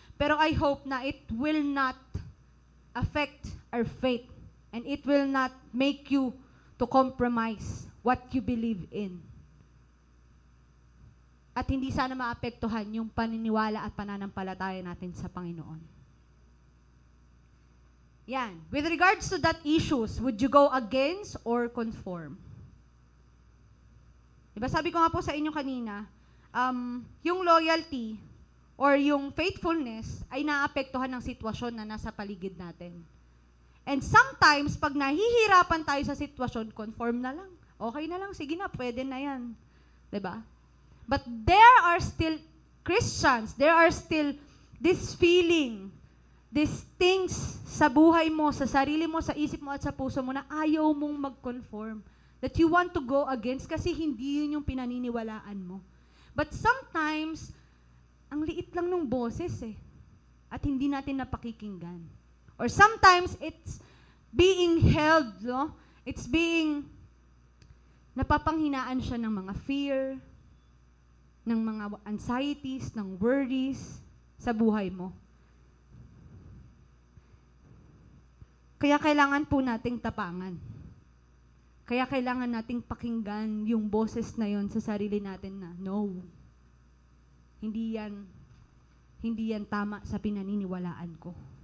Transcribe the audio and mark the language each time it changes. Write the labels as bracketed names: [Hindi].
[English] Pero I hope na it will not affect our faith and it will not make you to compromise what you believe in. [Filipino] At hindi sana maapektuhan yung paniniwala at pananampalataya natin sa Panginoon. [English] Yan. With regards to that issues, would you go against or conform? [Filipino] Diba sabi ko nga po sa inyo kanina, yung loyalty or yung faithfulness ay naapektuhan ng sitwasyon na nasa paligid natin. And sometimes, pag nahihirapan tayo sa sitwasyon, conform na lang. Okay na lang, sige na, pwede na yan. Diba? But there are still Christians, there are still this feeling, these things sa buhay mo, sa sarili mo, sa isip mo at sa puso mo na ayaw mong mag-conform. [English] That you want to go against kasi hindi yun yung pinaniniwalaan mo. [Filipino] But sometimes, ang liit lang ng boses at hindi natin napakikinggan. [English] Or sometimes, it's being held, no? [Filipino] It's being, napapanghinaan siya ng mga fear, ng mga anxieties, ng worries sa buhay mo. Kaya kailangan po nating tapangan. Kaya kailangan nating pakinggan yung boses na yon sa sarili natin na, no, hindi yan tama sa pinaniniwalaan ko.